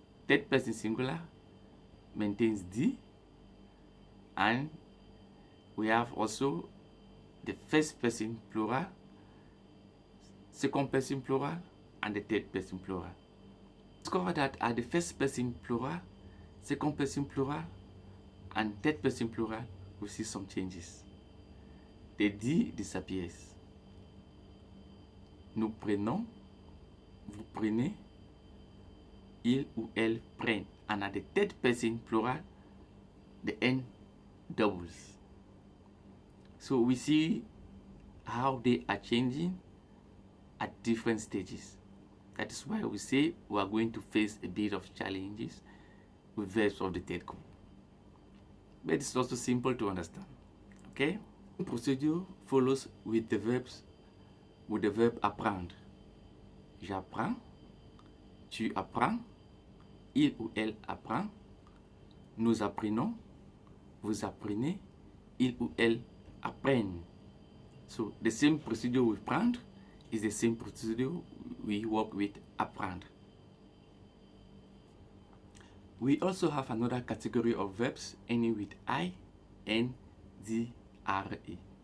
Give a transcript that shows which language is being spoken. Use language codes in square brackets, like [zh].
[en] third person singular maintains D, and we have also the first person plural, second person plural, and the third person plural. Discover that at the first person plural, second person plural, and third person plural, we see some changes. The D disappears. [fr] Nous prenons, vous prenez, il ou elle prennent. [en] And at the third person plural, the N doubles. So we see how they are changing at different stages. That is why we say we are going to face a bit of challenges with verbs of the third group. But it's also simple to understand. Okay? The procedure follows with the verbs, with the verb apprendre. [fr] J'apprends, tu apprends, il ou elle apprend, nous apprenons, vous apprenez, il ou elle apprennent. [en] So the same procedure with prendre is the same procedure we work with apprendre. We also have another category of verbs ending with I, N, D, R, E.